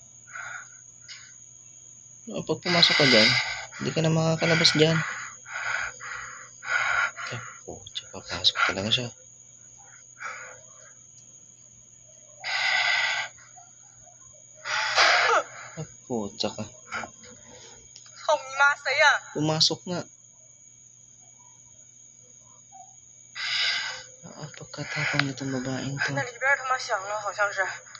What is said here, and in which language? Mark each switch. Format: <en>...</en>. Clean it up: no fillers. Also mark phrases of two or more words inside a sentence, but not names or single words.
<tl>Pag pumasok ka dyan, hindi ka na makakalabas dyan. Oh, tsaka papasok talaga siya. Oh, tsaka</tl> <zh>操你妈，谁呀、</zh> <tl>pumasok nga. Pagkatapang nitong babaeng to.</tl> <zh>那里边他妈响了，好像是。</zh>